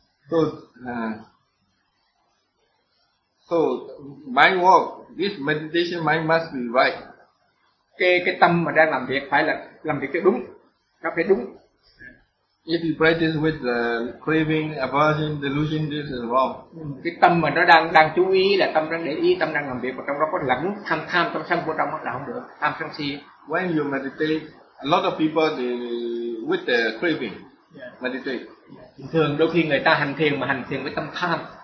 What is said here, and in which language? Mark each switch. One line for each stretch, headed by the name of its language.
English: So, so mind work, this meditation mind must be right.
Vietnamese: Cái tâm mà đang làm việc phải là làm việc cho đúng, nó phải đúng.
English: If you practice with the craving, aversion, delusion, this is wrong.
Vietnamese: Cái tâm mà nó đang chú ý là tâm đang để ý, tâm đang làm việc và trong đó có lẫn tham trong sân của trong là không được, tham sân si.
English: When you meditate, a lot of people with the craving, meditate.
Vietnamese: Bình thường đôi khi người ta hành thiền mà hành thiền với tâm tham.